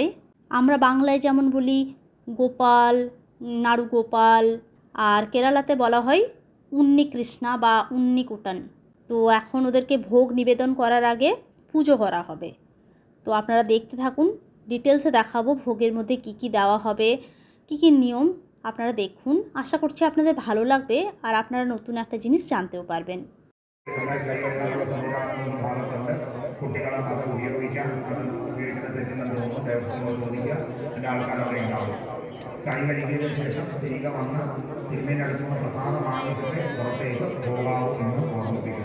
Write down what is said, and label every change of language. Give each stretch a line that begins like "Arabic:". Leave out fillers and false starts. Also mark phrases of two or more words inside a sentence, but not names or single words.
Bangla: আমরা বাংলায় যেমন বলি গোপাল, নাড়ু গোপাল, আর কেরালাতে বলা হয় উন্নি কৃষ্ণা বা উন্নি কুটান। তো এখন ওদেরকে ভোগ নিবেদন করার আগে পুজো করা হবে। তো আপনারা দেখতে থাকুন, ডিটেলসে দেখাবো ভোগের মধ্যে কি কি দেওয়া হবে, কি কি নিয়ম। আপনারা দেখুন, আশা করছি আপনাদের ভালো লাগবে আর আপনারা নতুন একটা জিনিস জানতেও পারবেন।
Malayalam: കുട്ടികളെ അത് ഉപയോഗിക്കാം, അത് ഉപയോഗിക്കുന്ന തെറ്റുണ്ടെന്ന് തോന്നുന്നു, ദേവസ്വം ചോദിക്കുക, എൻ്റെ ആൾക്കാർ അവിടെ ഉണ്ടാവും. കൈ കഴുകിയതിനു ശേഷം തിരികെ വന്ന് തിരുമേനടുത്തുനിന്ന് പ്രസാദം വാങ്ങിച്ചിട്ട് പുറത്തേക്ക് പോകാവൂ എന്ന് ഓർമ്മിപ്പിക്കുന്നു.